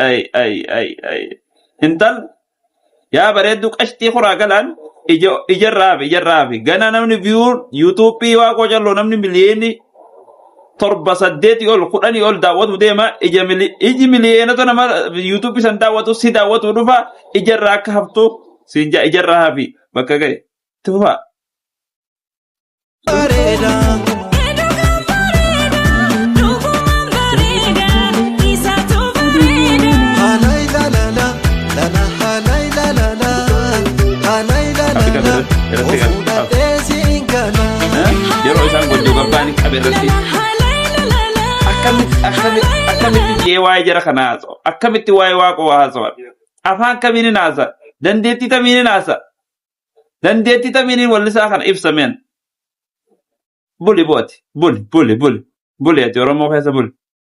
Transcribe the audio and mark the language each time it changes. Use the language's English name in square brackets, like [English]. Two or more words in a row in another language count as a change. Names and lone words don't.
[Oromo] intal yaa bareeddu qashtii horaa galaan ijarraafi gana namni viyuun yuutuubii waaqoo calloo namni miliyeeni 7-8 ol 10 ol daawwatu deema iji miliyeenota nama yuutuubii san daawwatu si daawwatu dhufa ijarraa akka haftu siinja ijarraa hafi bakka ga'e tufa bareda halay la la la la la halay la la la halay la la la ofuda desingala yeroo isaan gochuu gabbaanii qabeerratti akkamitti jee waa'ee jara kana haasa'u akkamitti waa'ee waaqoo haasa'u afaan kamiinin haasa dandeettii tamiinin haasa dandeettii tamiinin wallisaa kana ibsameen buli booti buli ati oromoo keessa buli